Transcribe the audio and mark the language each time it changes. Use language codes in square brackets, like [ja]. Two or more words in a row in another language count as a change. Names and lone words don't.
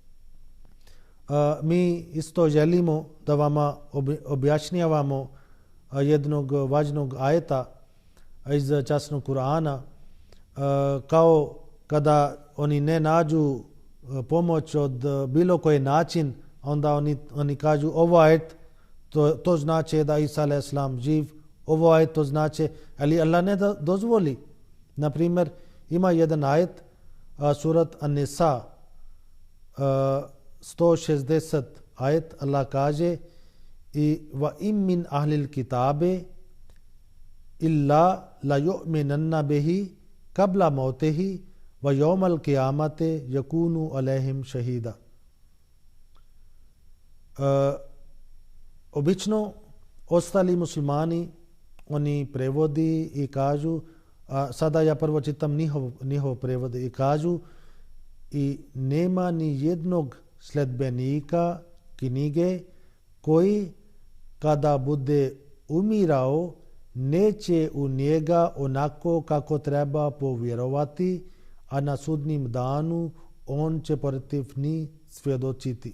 [bs] Mi isto želimo da vama objašnjavamo jednog važnog ajeta iz časnog Kur'ana, kao kada oni ne nađu pomoć od bilo koji način, onda oni kažu ovo ajet, to znači da Isa a.s. živ, ovo ajet to znači, ali Allah ne dozvoli. Na primjer, ima jedan ajet, surat An-Nisa, 160 ajet, Allah kaže i [ar] وإن من أهل الكتاب إلا ليؤمنن به قبل موته ويوم القيامة يكون عليهم شهيدا. [bs] Obično ostali muslimani oni prevodi i kažu, sada ja prvo čitam njihov prevod i kažu, i nema ni jednog sledbenika knjige koji kada bude umirao neće u njega onako kako treba povjerovati, a na sudnjem danu on će protiv njih svjedočiti.